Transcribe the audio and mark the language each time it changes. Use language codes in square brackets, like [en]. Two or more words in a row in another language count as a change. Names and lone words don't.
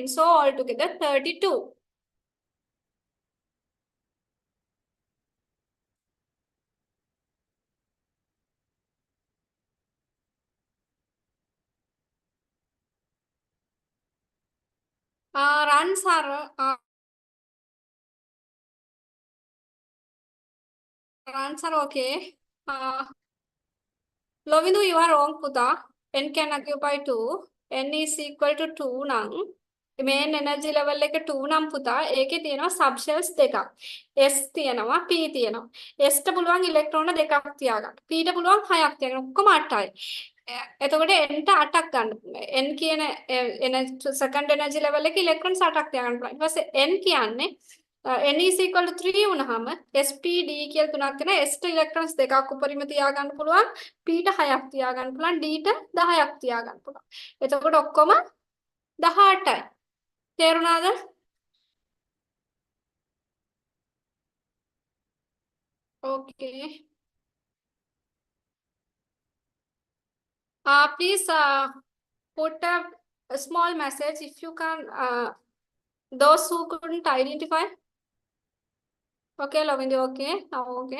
[en] So altogether, 32. Runs are okay. Lovindu, you are wrong, Puta. N can occupy 2. N is equal to 2 නම් main energy level [si] එක 2 නම් පුතා ඒකේ තියෙනවා [en] subshells දෙකක්. [si] S තියෙනවා P තියෙනවා. S ට පුළුවන් ඉලෙක්ට්‍රෝන දෙකක් තියාගන්න. P ට පුළුවන් 6ක් තියාගන්න. ඔක්කොම 8යි. එතකොට n ට 8ක් ගන්න. n කියන [en] second energy level [si] එකේ electrons 8ක් තියාගන්න පුළුවන්. ඊට පස්සේ n කියන්නේ [en] n is equal to 3 [si] වුණාම SPD කියලා තුනක් තියෙනවා. S ට electrons දෙකක් උඩරිම තියාගන්න පුළුවන්. P ට 6ක් තියාගන්න පුළුවන්. D ට 10ක් තියාගන්න පුළුවන්. එතකොට ඔක්කොම 18යි. තේරුණාද? [en] Okay. Please put a small message if you can. Those who couldn't identify. Okay, Lovindu, okay. Okay.